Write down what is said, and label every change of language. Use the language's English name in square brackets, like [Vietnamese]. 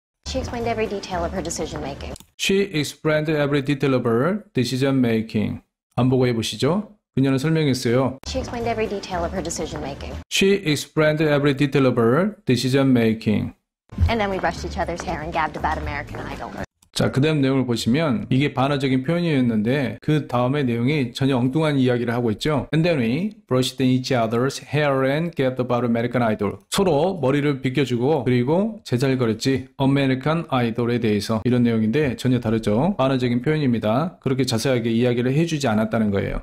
[English] She explained every detail of her decision making. She explained every detail of her decision making. [Korean] 안 보고 해보시죠. 그녀는 설명했어요. [English] She explained every detail of her decision making. She explained every detail of her decision making. And then we brushed each other's hair and gabbed about American Idol. [Korean] 자, 그 다음 내용을 보시면 이게 반어적인 표현이었는데 그 다음의 내용이 전혀 엉뚱한 이야기를 하고 있죠. [English] And then we brushed each other's hair and gabbed about American Idol. [Korean] 서로 머리를 빗겨주고 그리고 제잘거렸지 American Idol에 대해서 이런 내용인데 전혀 다르죠. 반어적인 표현입니다. 그렇게 자세하게 이야기를 해주지 않았다는 거예요.